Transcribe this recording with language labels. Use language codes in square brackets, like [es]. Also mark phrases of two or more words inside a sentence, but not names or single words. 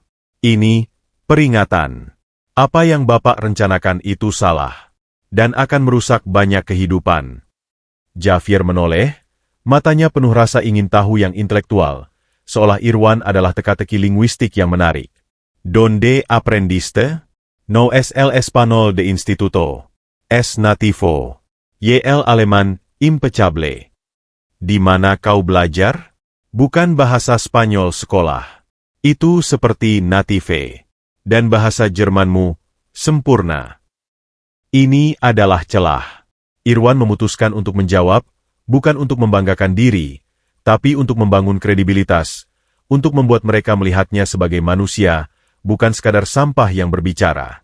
[id] Ini peringatan. Apa yang Bapak rencanakan itu salah, dan akan merusak banyak kehidupan. Javier menoleh, matanya penuh rasa ingin tahu yang intelektual, seolah Irwan adalah teka-teki linguistik yang menarik. [es] Donde aprendiste? No es el español de instituto. Es nativo. Y el alemán impecable. [id] Di mana kau belajar? Bukan bahasa Spanyol sekolah. Itu seperti native. Dan bahasa Jermanmu sempurna. Ini adalah celah. Irwan memutuskan untuk menjawab, bukan untuk membanggakan diri, tapi untuk membangun kredibilitas, untuk membuat mereka melihatnya sebagai manusia, bukan sekadar sampah yang berbicara.